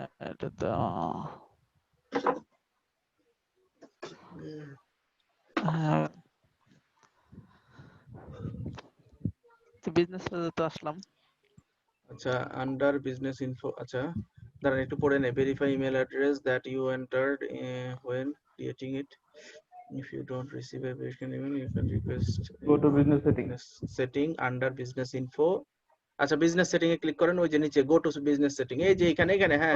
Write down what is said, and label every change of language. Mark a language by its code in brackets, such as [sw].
[bn] এটা তো হ্যাঁ, বিজনেস তো আসলাম। আচ্ছা, [en] under business info, [bn] আচ্ছা দাঁড়ান একটু পড়ে নেই। [en] Verify email address that you entered when creating it. If you don't receive a verification email, you can request go to business setting. business setting under business info. [bn] আচ্ছা, business setting এ click করেন, ওই যে নিচে [en] go to business setting, [bn] এই যে এখানে এখানে, হ্যাঁ